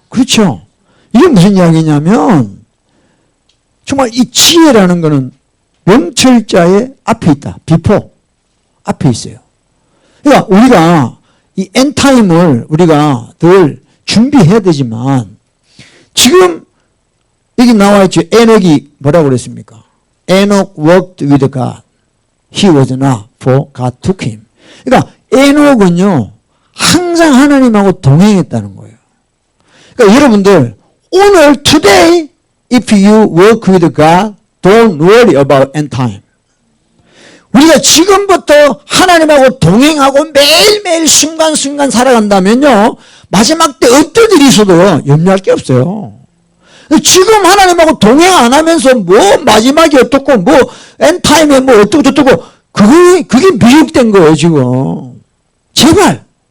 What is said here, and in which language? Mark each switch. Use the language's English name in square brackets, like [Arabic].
[Korean] 그렇죠. 이게 무슨 이야기냐면 정말 이 지혜라는 거는 명철자의 앞에 있다. 비포 앞에 있어요. 그러니까 우리가 이 엔타임을 우리가 늘 준비해야 되지만 지금 여기 나와 있죠. 에녹이 뭐라고 그랬습니까? [English] 에녹 worked with God. He was not, for God took him. [Korean] 그러니까 에녹은요 항상 하나님하고 동행했다는 거예요. 그러니까 여러분들 오늘 [English] today if you work with God don't worry about end time. [Korean] 우리가 지금부터 하나님하고 동행하고 매일매일 순간순간 살아간다면요 마지막 때 어떤 일이 있어도 염려할 게 없어요. 지금 하나님하고 동행 안 하면서 뭐 마지막이 어떻고 뭐 엔타임에 뭐 어떻고 저떻고 그게 미혹된 거예요 지금. 제발.